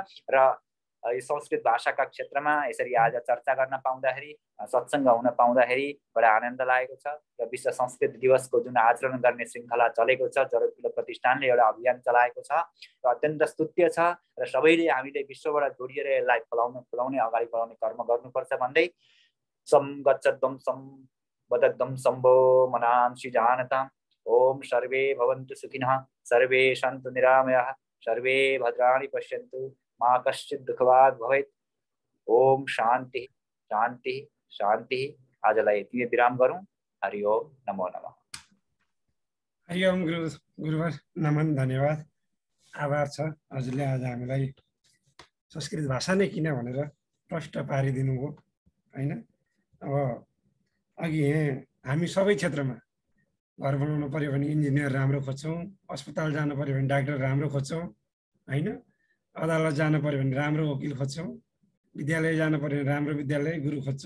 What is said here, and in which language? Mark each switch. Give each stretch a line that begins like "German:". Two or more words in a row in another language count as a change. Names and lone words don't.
Nepali: र यो संस्कृत भाषाका क्षेत्रमा यसरी आज चर्चा गर्न पाउँदाखेरि, सत्सङ्ग हुन पाउँदाखेरि बडा आनन्द लागेको छ। र विश्व संस्कृत दिवसको जुन आचरण गर्ने श्रृङ्खला चलेको छ, जरोकिलो प्रतिष्ठानले एउटा अभियान चलाएको छ, र अत्यन्त स्तुत्य छ। र सबैले हामीले विश्वबाट जोडिएर यसलाई फलाउने अगाडि बढाउने कर्म गर्नुपर्छ भन्दै
Sanskrit: सम गच्छद्वं सम वदद्वं सम्भो मनांसि जानताम्। ओम सर्वे भवन्तु सुखिनः, सर्वे सन्तु निरामयाः, सर्वे भद्राणि पश्यन्तु, मा कश्चित् दुःखभाग् भवेत्। ओम शान्ति शान्ति शान्ति।
Nepali: आजलाई यति विराम गरौँ।
Sanskrit: हरि ओम, नमो नमः।
Nepali: हरि ओम गुरुवर, नमन, धन्यवाद, आभार छ हजुरले आज हामीलाई संस्कृत भाषा नै किन भनेर प्रष्ट पारिदिनु हो हैन। अब अघि हामी सबै क्षेत्रमा घर बनाउनु पर्यो भने इन्जिनियर राम्रो खोज्छौँ, अस्पताल जानु पर्यो भने डाक्टर राम्रो खोज्छौँ हैन, अदालत जानु पर्यो भने राम्रो वकिल खोज्छौँ, विद्यालय जानु पर्यो भने राम्रो विद्यालय गुरु खोज्छौँ।